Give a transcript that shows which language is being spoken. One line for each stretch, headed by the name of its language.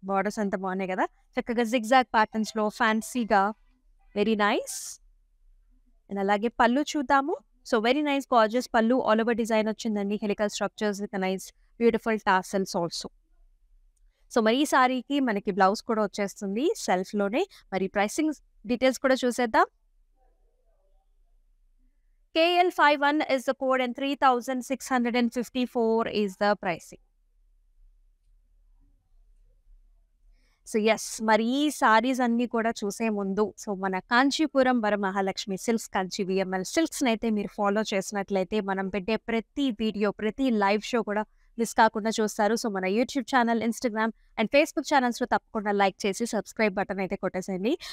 Telugu: Borders ఎంత బాగున్నాయి కదా! చక్కగా జిగ్‌జాగ్ ప్యాటర్న్స్‌లో ఫ్యాన్సీగా వెరీ నైస్. అండ్ అలాగే పళ్ళు చూద్దాము. సో, వెరీ నైస్ గార్జియస్ పళ్ళు ఆల్ ఓవర్ డిజైన్ వచ్చిందండి. Helical structures with nice beautiful tassels also. So, మరి ఈ సారీకి మనకి బ్లౌజ్ కూడా వచ్చేస్తుంది సెల్ఫ్‌లోనే. మరి ప్రైసింగ్ డీటెయిల్స్ కూడా చూసేద్దాం.
English: KL51 is the code and 3654 is the pricing. So, yes.
Telugu: మరి ఈ సారీస్ అన్నీ కూడా చూసే ముందు మన కాంచీపురం వరమహాలక్ష్మి సిల్క్స్, కంచి వీఎంఎల్ సిల్క్స్‌నైతే మీరు ఫాలో చేసినట్లయితే మనం పెట్టే ప్రతి వీడియో, ప్రతి లైవ్ షో కూడా మిస్ కాకుండా చూస్తారు. సో, మన YouTube channel, Instagram and Facebook ఛానల్స్‌లో తప్పకుండా లైక్ చేసి సబ్స్క్రైబ్ బటన్ అయితే కొట్టేసేయండి.